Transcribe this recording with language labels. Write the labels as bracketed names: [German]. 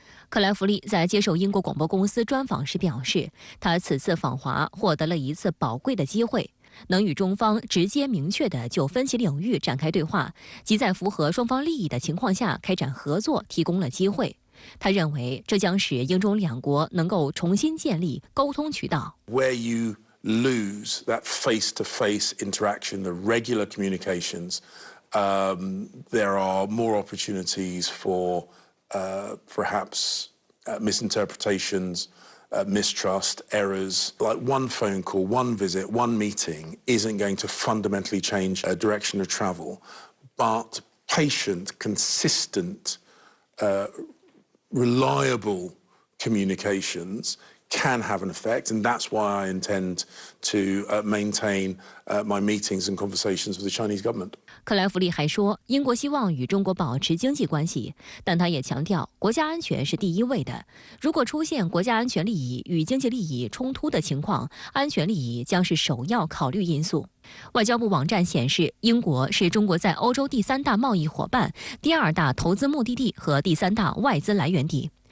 [Chinese] 克莱弗利在接受英国广播公司专访时表示，他此次访华获得了一次宝贵的机会，能与中方直接明确地就分歧领域展开对话，即在符合双方利益的情况下开展合作提供了机会。他认为这将使英中两国能够重新建立沟通渠道。 [English] Where you lose that face-to-face interaction, the regular communications, there are more opportunities for perhaps misinterpretations, mistrust, errors. Like one phone call, one visit, one meeting isn't going to fundamentally change a direction of travel, but patient, consistent, reliable communications can have an effect, and that's why I intend to maintain my meetings and conversations with the Chinese government. [Chinese] 克莱弗利还说，英国希望与中国保持经济关系，但他也强调国家安全是第一位的。如果出现国家安全利益与经济利益冲突的情况，安全利益将是首要考虑因素。外交部网站显示，英国是中国在欧洲第3大贸易伙伴、第2大投资目的地和第3大外资来源地。